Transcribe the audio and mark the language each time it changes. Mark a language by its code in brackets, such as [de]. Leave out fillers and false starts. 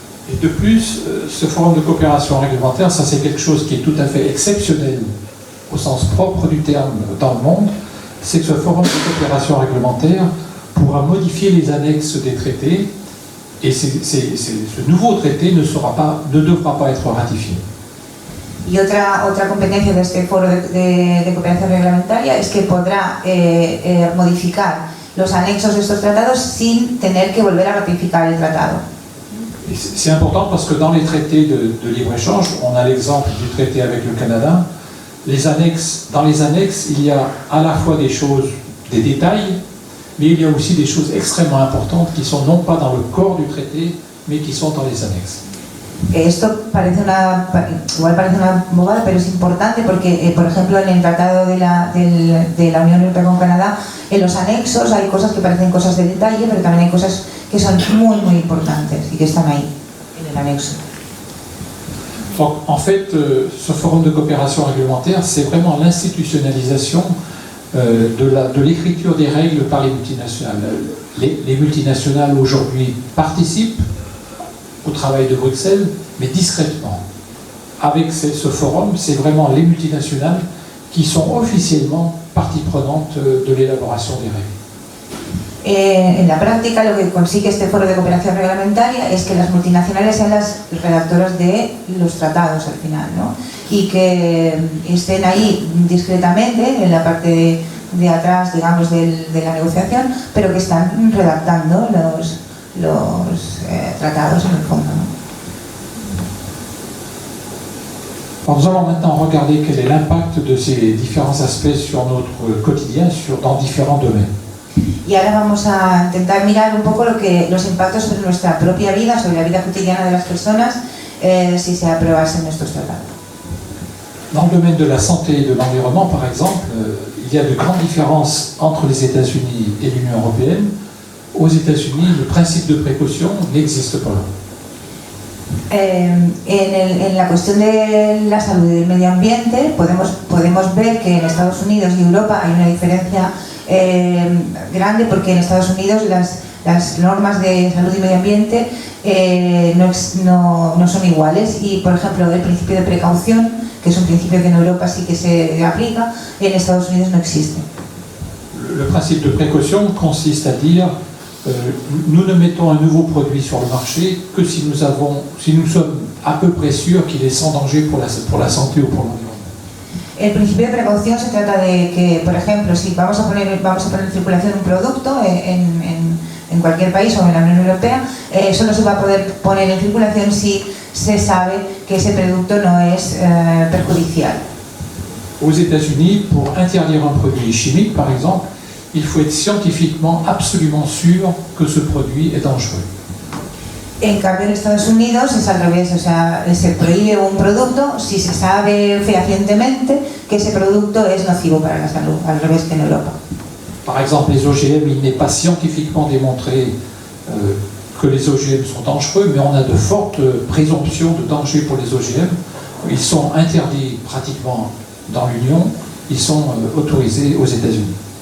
[fr] Et de plus, ce forum de coopération réglementaire, ça c'est quelque chose qui est tout à fait exceptionnel au sens propre du terme dans le monde. c'est que ce forum de coopération réglementaire pourra modifier les annexes des traités et ce nouveau traité ne devra pas être ratifié. [es] Y otra competencia de este foro de cooperación reglamentaria es que podrá modificar los anexos de estos tratados sin tener que volver a ratificar el tratado. [fr] C'est important parce que dans les traités de libre-échange, on a l'exemple du traité avec le Canada, dans les annexes, il y a à la fois des choses, des détails, mais il y a aussi des choses extrêmement importantes qui sont non pas dans le corps du traité, mais qui sont dans les annexes. [es] Esto igual parece una bobada, pero es importante porque, por ejemplo, en el tratado de la Unión Europea con Canadá, en los anexos hay cosas que parecen cosas de detalle, pero también hay cosas que son muy, muy importantes y que están ahí, en el anexo. [fr] Donc, en fait, ce forum de coopération réglementaire, c'est vraiment l'institutionnalisation de l'écriture des règles par les multinationales. Les multinationales aujourd'hui participent au travail de Bruxelles, mais discrètement. Avec ce forum, c'est vraiment les multinationales qui sont officiellement partie prenante de l'élaboration des règles. [es] En la práctica, lo que consigue este foro de cooperación reglamentaria es que las multinacionales sean las redactoras de los tratados al final, ¿no? Y que estén ahí discretamente en la parte de atrás, digamos, de la negociación, pero que están redactando los tratados en el fondo, ¿no? [fr] Alors nous allons maintenant regarder quel est l'impact de ces différents aspects sur notre quotidien, dans différents domaines. [es] Y ahora vamos a intentar mirar un poco los impactos sobre nuestra propia vida, sobre la vida cotidiana de las personas, si se aprobasen estos tratados. [fr] Dans le domaine de la santé et de l'environnement, par exemple, il y a de grandes différences entre les États-Unis et l'Union européenne. Aux États-Unis, le principe de précaution n'existe pas. [es] En la cuestión de la salud y del medio ambiente podemos ver que en Estados Unidos y Europa hay una diferencia grande, porque en Estados Unidos las normas de salud y medio ambiente no son iguales, y por ejemplo el principio de precaución, que es un principio que en Europa sí que se aplica, en Estados Unidos no existe. [fr] Le principe de précaution consiste à dire nous ne mettons un nouveau produit sur le marché que si nous sommes à peu près sûrs qu'il est sans danger pour la santé ou pour l'environnement. [es] El principio de precaución se trata de que, por ejemplo, si vamos a poner en circulación un producto en cualquier país o en la Unión Europea, solo se va a poder poner en circulación si se sabe que ese producto no es perjudicial. [fr] Aux États-Unis, pour interdire un produit chimique, par exemple, il faut être scientifiquement absolument sûr que ce produit est dangereux. [es] En cambio, en Estados Unidos es al revés, o sea, se prohíbe un producto si se sabe fehacientemente que ese producto es nocivo para la salud, al revés que en Europa. [fr] Par exemple, les OGM, il n'est pas scientifiquement démontré que les OGM sont dangereux, mais on a de fortes présomptions de danger pour les OGM. Ils sont interdits pratiquement dans l'Union, ils sont autorisés aux États-Unis.